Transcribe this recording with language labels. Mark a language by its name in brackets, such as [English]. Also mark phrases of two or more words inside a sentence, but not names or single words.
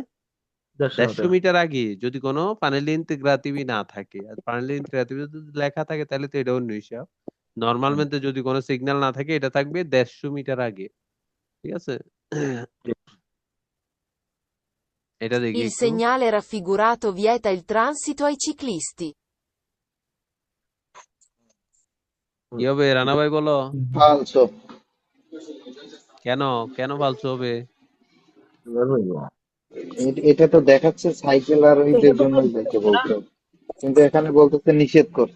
[Bangla] 150 150 মিটার। মিটার আগে, যদি কোনো [Italian] pannelli integrativi [Bangla] না থাকে। আর [Italian] pannelli integrativi [Bangla] যদি লেখা থাকে তাহলে তো এটা অন্য হিসাব। নর্মালmente যদি কোনো সিগন্যাল না থাকে, এটা থাকবে 150 মিটার আগে, ঠিক আছে। এটা দেখি [Italian] Il [Bangla] একটু। [Italian] segnale raffigurato vieta il transito ai ciclisti. [Bangla] কি হবে রানা ভাই, বলো। falso, কেন? কেন ফালতু হবে? বেরো হইবো। এটা তো দেখাচ্ছে সাইকেল আর ওইদের জন্য বলতে বলতে, কিন্তু এখানে বলতেছে নিষেধ করছে।